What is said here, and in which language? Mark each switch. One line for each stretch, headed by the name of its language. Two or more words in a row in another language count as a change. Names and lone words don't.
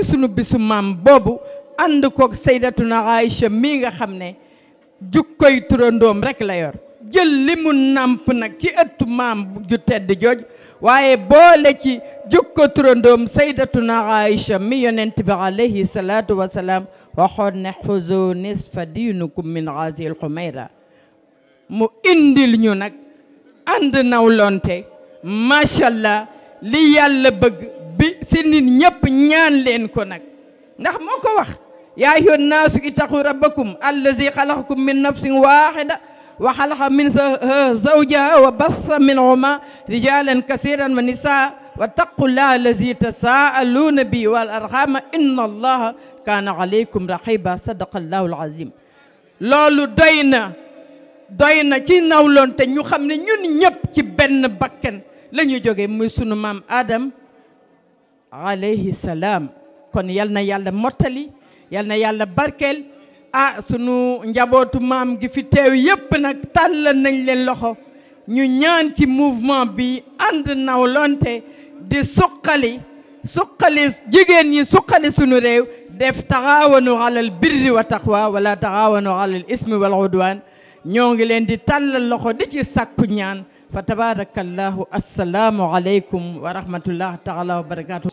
Wolof: sunu bisu maam boobu ànd koog sayyidatuna Aïcha mii nga xam ne jukkoy turandoom rek la yor jël li mu nàmp nag ci ëttu maam ju tedd jooj waaye boole ci jukko turandoom sayyidatuna Aïcha mi yonent bi
Arabic: عليه الصلاة والسلام
Wolof: waxoon ne
Arabic: خذوا نصف دينكم من هذه الحميراء
Wolof: mu indil ñu nag ànd nawlonte
Arabic: ما شاء الله
Wolof: li yàlla bëgg bi si nit ñëpp ñaan leen ko nag ndax moo ko wax
Arabic: يا أيها الناس اتقوا ربكم الذي خلقكم من نفس واحدة وخلق منها زوجها وبث منهما رجالا كثيرا ونساء واتقوا الله الذي تساءلون به والأرحام إن الله كان عليكم رقيبا صدق الله العظيم loolu
Wolof: doy na ci nawloon te ñu xam ne ñun ñëpp ci benn bakken la ñu jóge muy sunu maam Adam
Arabic: عليه السلام
Wolof: kon yal na yàlla mottali yal na yàlla barkeel sunu njabootu maam gi fi teew yépp nag tàllal nañ leen loxo ñu ñaan ci mouvement bi ànd nawlonte di suqali jigéen ñi suqali sunu réew def
Arabic: تعاونوا على البر والتقوى ولا تعاونوا على الإثم والعدوان
Wolof: ñoo ngi leen di tàllal loxo di ci sàkku ñaan fa
Arabic: تبارك الله السلام عليكم ورحمة الله تعالى وبركاته